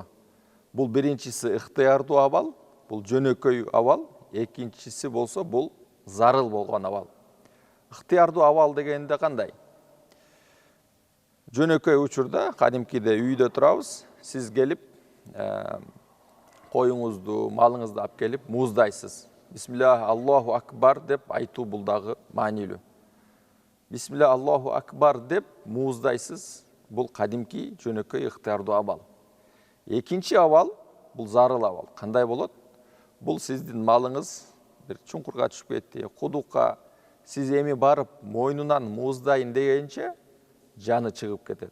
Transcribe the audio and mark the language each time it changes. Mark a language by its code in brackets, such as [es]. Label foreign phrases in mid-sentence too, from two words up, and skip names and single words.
[ky] Бул биринчиси ыктыярдуу абал, бул жөнөкөй абал, экинчиси болсо бул зарыл болгон абал. Ыктыярдуу абал дегенде кандай? Жөнөкөй учурда кадимкиде үйдө турабыз. Сиз келип коюңузду, малыңызды алып келип мууздайсыз. [ar] بسم الله الله أكبر [ky] деп айтуу бул дагы маанилүү. [ar] بسم الله الله أكبر [ky] деп мууздайсыз. Бул кадимки жөнөкөй ыктыярдуу абал. Экинчи абал бул зарыл абал. Кандай болот? Бул сиздин малыңыз бир чуңкурга түшүп кетти, кудукка. Сиз эми барып мойнунан мууздайын дегенче жаны чыгып кетет.